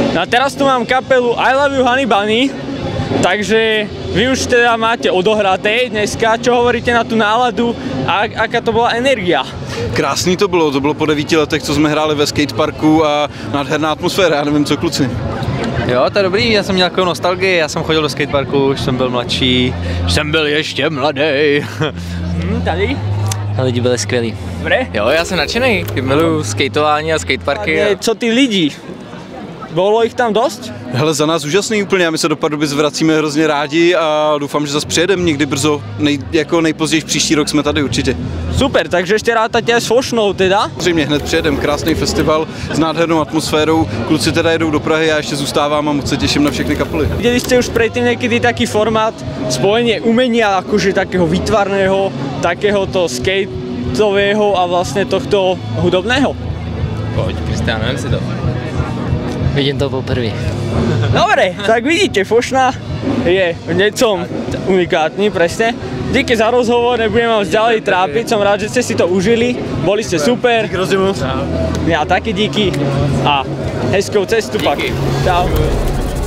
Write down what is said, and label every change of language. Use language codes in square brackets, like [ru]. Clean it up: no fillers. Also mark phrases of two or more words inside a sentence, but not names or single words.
[sk] No a teraz tu mám kapelu I Love You Honey Bunny, takže vy už teda máte odohraté dneska, čo hovoríte na tu náladu a aká to byla energia? [cs] Krásný to bylo po 9 letech, co jsme hráli ve skateparku a nádherná atmosféra, já nevím co kluci. Jo, to je dobrý, já jsem měl takovou nostalgii, já jsem chodil do skateparku, už jsem byl mladší, jsem byl ještě mladý. Tady? A lidi byli skvělí. [sk] Dobre? [cs] Jo, já jsem nadšený, miluju skateování a skateparky. A co ty lidi? Bylo jich tam dost? Hele, za nás úžasný úplně a my se do Pardubic vracíme hrozně rádi a doufám, že zase přijedeme někdy brzo, jako nejpozději příští rok jsme tady určitě. [sk] Super, takže ještě rátate s Fošnou teda? [cs] Zřejmě hned přijedeme, krásný festival s nádhernou atmosférou, kluci teda jedou do Prahy, já ještě zůstávám a moc se těším na všechny kapely. [sk] Videli ste už predtým niekedy taký formát spojenie umenia, akože takého výtvarného, takéhoto skateového a vlastne tohto hudobného? [cs] Pojď, Kristián, vem si to. Vidím to poprvé. [sk] Dobre, tak vidíte, Fošna je v niečom unikátny, presne. Díky za rozhovor, nebudem vás ďalej trápiť, som rád, že ste si to užili, boli ste super. [cs] Díky hrozně moc. Ja taky díky a hezkou cestu pak. Čau.